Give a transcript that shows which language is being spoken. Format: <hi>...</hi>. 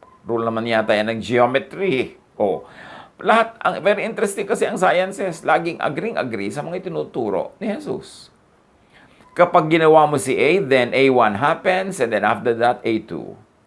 <tl>Rule naman yata yan ng geometry. Lahat,</tl> <en>very interesting</en> <tl>kasi ang sciences, laging agree sa mga itinuturo ni Jesus. Kapag ginawa mo si A,</tl> <en>then A1 happens, and then after that, A2.</en>